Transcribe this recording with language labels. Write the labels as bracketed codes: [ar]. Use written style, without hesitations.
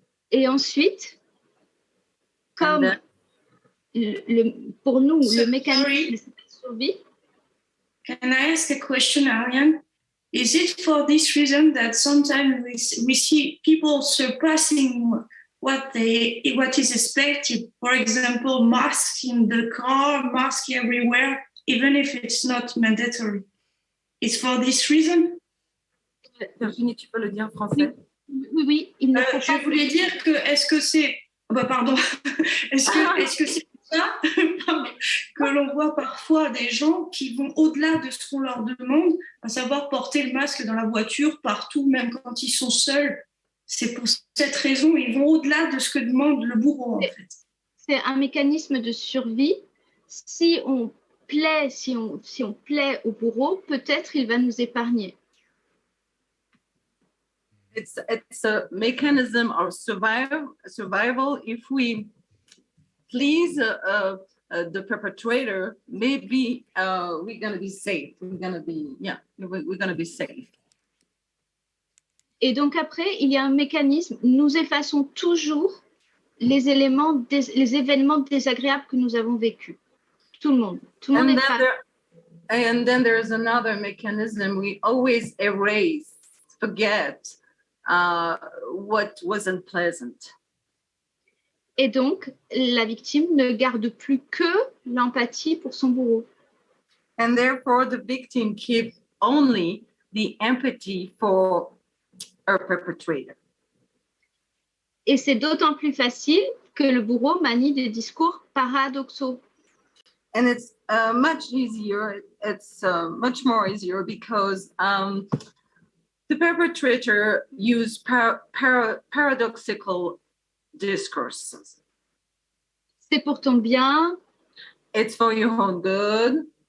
[fr] Et ensuite, comme pour nous, le mécanisme de survie. [en] Can I ask a question, Ariane? Is it for this reason that sometimes we see people surpassing what is expected? For example, masks in the car, masks everywhere, even if it's not mandatory. It's for this reason? [fr] Virginie, tu peux le dire en français? Oui, il ne faut pas. Je voulais dire que, est-ce que c'est... pardon. Est-ce que c'est ça que l'on voit parfois des gens qui vont au-delà de ce qu'on leur demande, à savoir porter le masque dans la voiture, partout, même quand ils sont seuls. C'est pour cette raison, ils vont au-delà de ce que demande le bourreau, en fait. C'est un mécanisme de survie. Si on plaît au bourreau, peut-être il va nous épargner. [en] It's a mechanism of survival. If we please the perpetrator, maybe we're going to be safe. We're going to be safe. [fr] Et donc après, il y a un mécanisme. Nous effaçons toujours les événements désagréables que nous avons vécus. Tout le monde efface. [en] And then there's another mechanism. We always erase, forget what wasn't pleasant. [fr] Et donc, la victime ne garde plus que l'empathie pour son bourreau. [en] And therefore, the victim keeps only the empathy for her perpetrator. [fr] Et c'est d'autant plus facile que le bourreau manie des discours paradoxaux. [en] And it's much easier. It's much more easier because the perpetrator used paradoxical discourses. [fr] C'est pour ton bien. [en] It's for your own good.